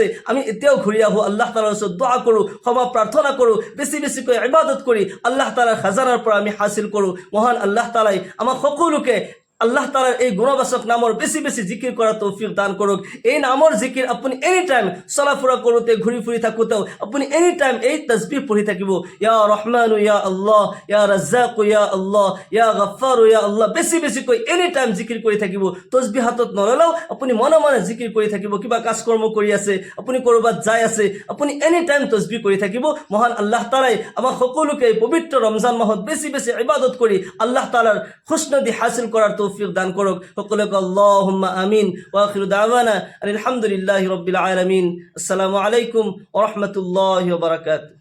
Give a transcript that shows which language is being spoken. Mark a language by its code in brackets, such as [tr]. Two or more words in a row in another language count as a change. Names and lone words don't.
[as] আমি এতিয়াও ঘূৰি আহোঁ, আল্লাহ তাআলাৰ ওচৰত দোয়া কৰোঁ, ক্ষমা প্ৰাৰ্থনা কৰোঁ, বেছি বেছিকৈ ইবাদত কৰি আল্লাহ তাআলাৰ খাজানাৰ পৰা আমি হাসিল কৰোঁ। মহান আল্লাহ তাআলাই আমাক সকলোকে আল্লাহ তাআলাৰ এই গুণবাচক নামৰ বেছি বেছি জিকিৰ কৰা তৌফিক দান কৰক। এই নামৰ জিকিৰ আপুনি [en] any time [as] চলাফুৰা কৰোঁতে, ঘূৰি ফুৰি থাকোঁতেও আপুনি [en] any time [as] এই তাসবিহ পঢ়ি থাকিব। [ar] يا رحمن يا الله، يا رزاق يا الله، يا غفار يا الله, [as] বেছি বেছিকৈ [en] any time [as] জিকিৰ কৰি থাকিব। তসবিহ হাতত নললেও আপুনি মনে মনে জিকিৰ কৰি থাকিব। কিবা কাজ কৰ্ম কৰি আছে, আপুনি ক'ৰবাত যাই আছে, আপুনি [en] any time [as] তসবিহ কৰি থাকিব। মহান আল্লাহ তাআলাই আমাক সকলোকে এই পবিত্ৰ ৰমজান মাহত বেছি বেছি ইবাদত কৰি আল্লাহ তাআলাৰ খুশনদী হাসিল কৰাৰ তৌফিক দান করুক। [ar] সকলকে اللهم آمين. وآخر دعوانا الحمد لله رب العالمين السلام عليكم ورحمة الله وبركاته.